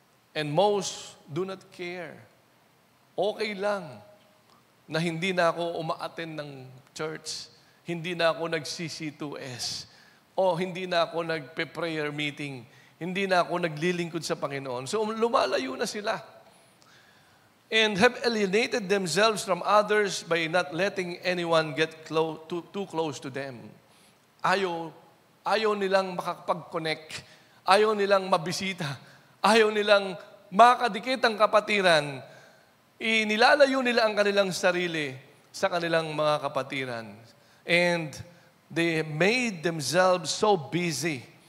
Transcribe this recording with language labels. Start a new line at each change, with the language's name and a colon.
English: And most do not care.
Filipino: Okay lang na hindi na ako uma-attend ng church, hindi na ako nag-CC2S, o hindi na ako nagpe-prayer meeting, hindi na ako naglilingkod sa Panginoon. So lumalayo na sila.
English: And have alienated themselves from others by not letting anyone get too close to them.
Filipino: Ayaw nilang makapag-connect. Ayaw nilang mabisita. Ayaw nilang makadikit ang kapatiran. Inilalayo nila ang kanilang sarili sa kanilang mga kapatiran.
English: And they made themselves so busy.